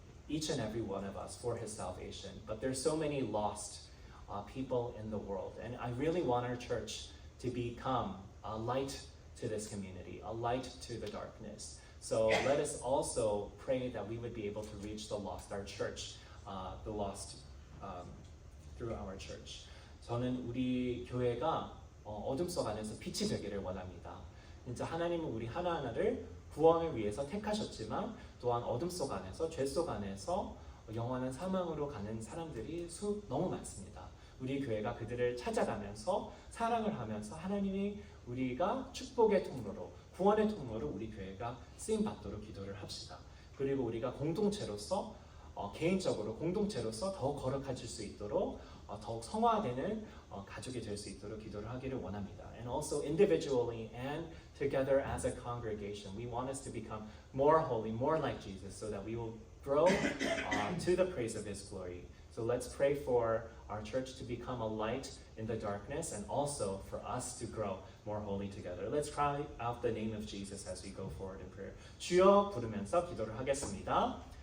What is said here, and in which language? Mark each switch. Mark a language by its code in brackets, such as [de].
[en] each and every one of us for his salvation. But there's so many lost people in the world. And I really want our church to become a light to this community, a light to the darkness. So let us also pray that we would be able to reach the lost, our church, the lost through our church. [ko] 저는 우리 교회가 어둠 속 안에서 빛이 되기를 원합니다. 진짜 하나님은 우리 하나하나를 구원을 위해서 택하셨지만 또한 어둠 속 안에서 죄 속 안에서 영원한 사망으로 가는 사람들이 너무 많습니다. 우리 교회가 그들을 찾아가면서 사랑을 하면서 하나님이 우리가 축복의 통로로 구원의 통로로 우리 교회가 쓰임 받도록 기도를 합시다. 그리고 우리가 공동체로서 개인적으로 공동체로서 더욱 거룩해질 수 있도록 더욱 성화되는 가족이 될 수 있도록 기도를 하기를 원합니다. [en] And also individually and together as a congregation, we want us to become more holy, more like Jesus, so that we will grow to the praise of His glory. So let's pray for our church to become a light in the darkness, and also for us to grow more holy together. Let's cry out the name of Jesus as we go forward in prayer. [ko] 주여 부르면서 기도를 하겠습니다.